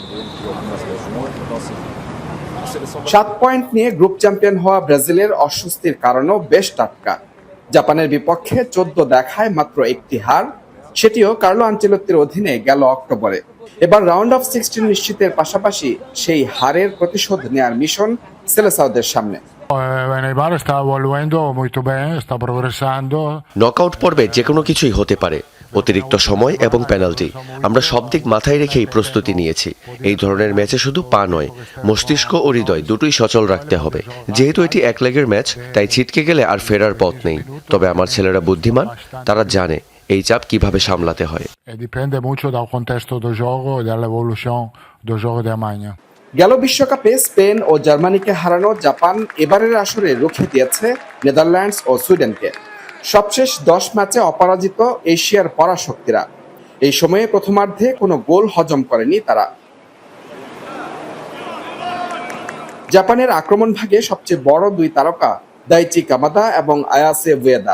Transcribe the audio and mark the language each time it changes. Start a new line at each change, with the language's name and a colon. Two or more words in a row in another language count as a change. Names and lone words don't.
Bangla: 7 পয়েন্ট নিয়ে গ্রুপ চ্যাম্পিয়ন হওয়া ব্রাজিলের অস্বস্তির কারণও বেশ টাটকা। জাপানের বিপক্ষে 14 দেখায় মাত্র 1টি হার, সেটিও কার্লো আনচেলোত্তির অধীনে গেল অক্টোবরে। এবার
English: round of
Bangla: 16 নিশ্চিতের পাশাপাশি সেই হারের প্রতিশোধ নেয়ার মিশন সেলেসাওদের সামনে।
Italian: Neymar sta evoluendo molto bene, sta progressando.
Bangla: নকআউট পর্বে যে কোনো কিছুই হতে পারে, অতিরিক্ত সময় এবং পেনাল্টি। আমরা সব দিক মাথায় রেখেই প্রস্তুতি নিয়েছি। এই ধরনের ম্যাচে শুধু পা নয়, মস্তিষ্ক ও হৃদয় দুটোই সচল রাখতে হবে। যেহেতু এটি 1 লেগের ম্যাচ, তাই ছিটকে গেলে আর ফেরার পথ নেই। তবে আমার ছেলেরা বুদ্ধিমান, তারা জানে এই চাপ কিভাবে সামলাতে হয়।
Italian: E dipende molto dal contesto del gioco e dall'evoluzione del gioco di Armagna.
Bangla: গেল বিশ্বকাপে স্পেন ও জার্মানিকে হারানো জাপান এবারের আসরে রুখে দিয়েছে নেদারল্যান্ডস ও সুইডেনকে। সবশেষ 10 ম্যাচে অপরাজিত এশিয়ার পরাশক্তিরা। এই সময়ে প্রথমার্ধে কোনো গোল হজম করেনি তারা। জাপানের আক্রমণ ভাগে সবচেয়ে বড় 2 তারকা দাইচি কামাদা এবং আয়াসে উয়েদা।